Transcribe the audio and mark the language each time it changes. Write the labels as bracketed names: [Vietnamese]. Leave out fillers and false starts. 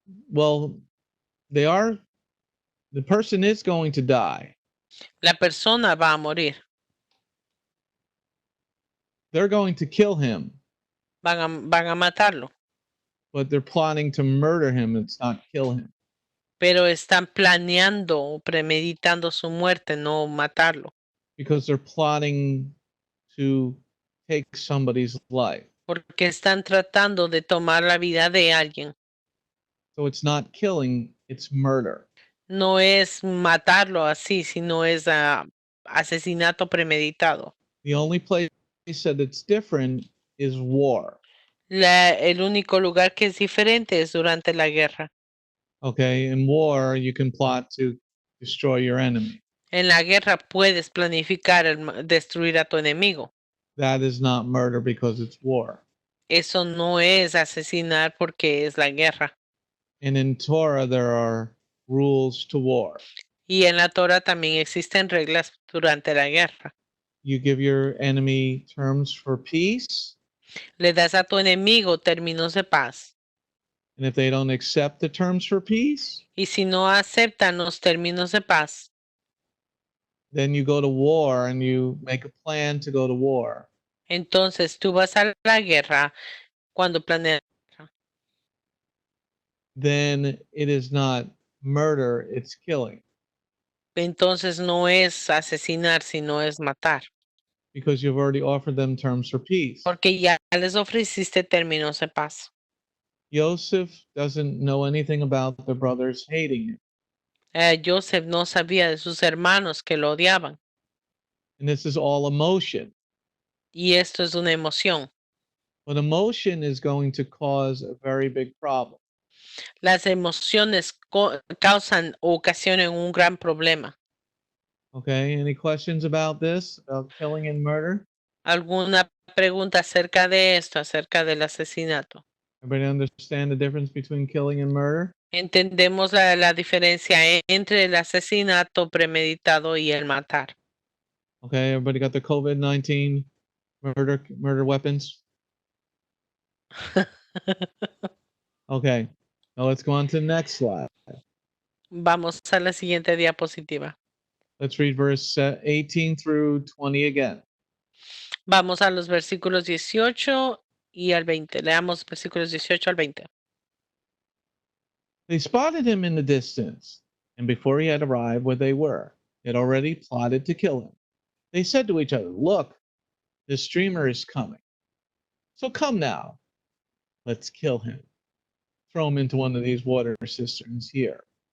[English] Well, the person is going to die. [Spanish] La persona va a morir. [English] They're going to kill him, [Spanish] Van a matarlo. [English] but they're plotting to murder him. It's not kill him. [Spanish] Pero están planeando o premeditando su muerte, no matarlo. [English] Because they're plotting to take somebody's life. [Spanish] Porque están tratando de tomar la vida de alguien. [English] So it's not killing, it's murder. [Spanish] No es matarlo así, sino es asesinato premeditado. [English] The only place that it's different is war. [Spanish] El único lugar que es diferente es durante la guerra. [English] Okay, in war, you can plot to destroy your enemy. [Spanish] En la guerra puedes planificar destruir a tu enemigo. [English] That is not murder because it's war. [Spanish] Eso no es asesinar porque es la guerra. [English] And in Torah, there are rules to war. [Spanish] Y en la Torah también existen reglas durante la guerra. [English] You give your enemy terms for peace, [Spanish] Le das a tu enemigo términos de paz. [English] and if they don't accept the terms for peace, [Spanish] Y si no aceptan los términos de paz, [English] then you go to war and you make a plan to go to war. [Spanish] entonces tú vas a la guerra cuando planeas. [English] Then it is not murder, it's killing. [Spanish] Entonces no es asesinar, sino es matar. [English] Because you've already offered them terms for peace. [Spanish] Porque ya les ofreciste términos de paz. [English] Yosef doesn't know anything about the brothers hating him. [Spanish] Yosef no sabía de sus hermanos que lo odiaban. [English] And this is all emotion. [Spanish] Y esto es una emoción. [English] But emotion is going to cause a very big problem. [Spanish] Las emociones causan o ocasionan un gran problema. [English] Okay, any questions about this, about killing and murder? [Spanish] ¿Alguna pregunta acerca de esto, acerca del asesinato? [English] Everybody understand the difference between killing and murder? [Spanish] Entendemos la diferencia entre el asesinato premeditado y el matar. [English] Okay, everybody got the COVID-19 murder weapons? Okay, now let's go on to the next slide. [Spanish] Vamos a la siguiente diapositiva. [English] Let's read verse 18 through 20 again. [Spanish] Vamos a los versículos 18 y al 20. Leamos versículos 18 al 20. [English] They spotted him in the distance, and before he had arrived where they were, they had already plotted to kill him. They said to each other, "Look, this dreamer is coming. So come now, let's kill him. Throw him into one of these water cisterns here.